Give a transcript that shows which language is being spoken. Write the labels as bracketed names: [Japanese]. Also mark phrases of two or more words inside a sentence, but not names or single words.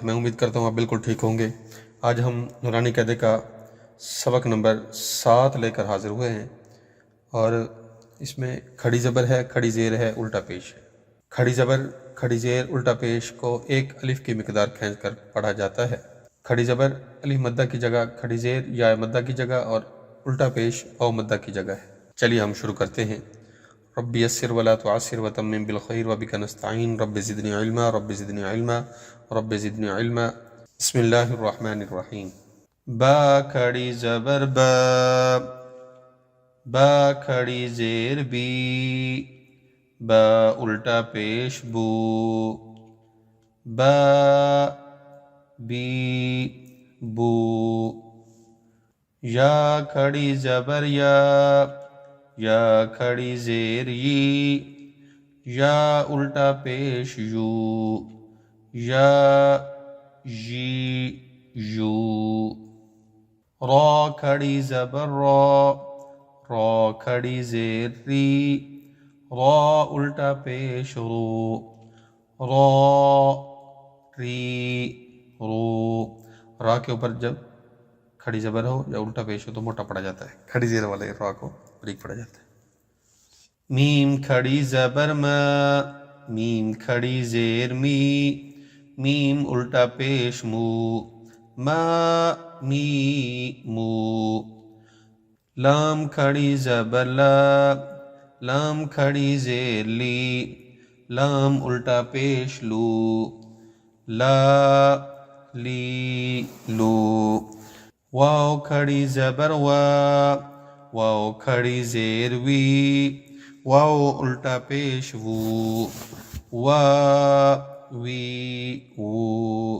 [Urdu] میں امید کرتا ہوں آپ بالکل ٹھیک ہوں گے۔ آج ہم نورانی قاعدے کا سبق نمبر 7 لے کر حاضر ہوئے ہیں، اور اس میں کھڑی زبر ہے، کھڑی زیر ہے، الٹا پیش ہے۔ کھڑی زبر، کھڑی زیر، الٹا پیش کو ایک الف کی مقدار کھینچ کر پڑھا جاتا ہے۔ کھڑی زبر الف مدہ کی جگہ، کھڑی زیر یا مدہ کی جگہ، اور الٹا پیش او مدہ کی جگہ ہے۔ چلیے ہم شروع کرتے ہیں۔ [Arabic] رب یسر ولا تعسر وتمم بالخیر وبک نستعین رب زدنی علما رب زدنی علما رب زدنی علما۔ بسم اللہ الرحمن الرحیم۔ [Urdu] با کھڑی زبر با، با کھڑی زیر بی، با الٹا پیش بو، با بی بو۔ یا کھڑی زبر یا، یا کھڑی زیر یی، یا الٹا پیش یو، یا جی یو۔ را کھڑی زبر را، را کھڑی زیر ری، را الٹا پیش رو، را ری رو۔ را کے اوپر جب کھڑی زبر ہو یا الٹا پیش ہو تو موٹا پڑا جاتا ہے، کھڑی زیر والے را کو باریک پڑا جاتا ہے۔ میم کھڑی زبر ما، میم کھڑی زیر می، میم الٹا پیش مو، ما می مو۔ لام کھڑی زبر لا، لام کھڑی زیر لی، لام الٹا پیش لو، لا لی لو۔ واو کھڑی زبر وا، واو کھڑی زیر وی، واو الٹا پیش وو، وا وی وو۔